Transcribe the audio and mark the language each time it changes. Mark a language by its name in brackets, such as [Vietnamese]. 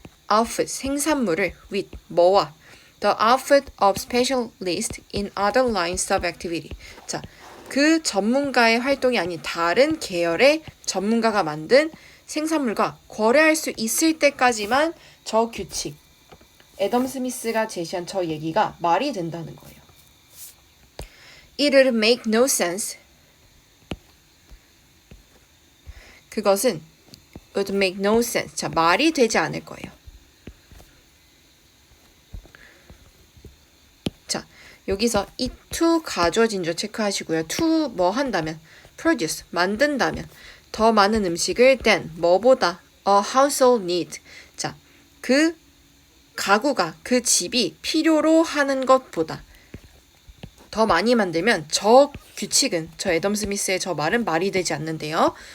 [Korean] outfit 생산물을 with 뭐와 [English] the outfit of specialist in other lines of activity [Korean] 자, 그 전문가의 활동이 아닌 다른 계열의 전문가가 만든 생산물과 거래할 수 있을 때까지만 저 규칙 애덤 스미스가 제시한 저 얘기가 말이 된다는 거예요. [English] It would make no sense 그것은 would make no sense [Korean] 자 말이 되지 않을 거예요. 자 여기서 이 to 가져진 줄 체크하시고요. to 뭐 한다면 produce 만든다면 더 많은 음식을 than 뭐보다 [English] a household need [Korean] 자 그 가구가 그 집이 필요로 하는 것보다 더 많이 만들면 저 규칙은 저 애덤 스미스의 저 말은 말이 되지 않는데요.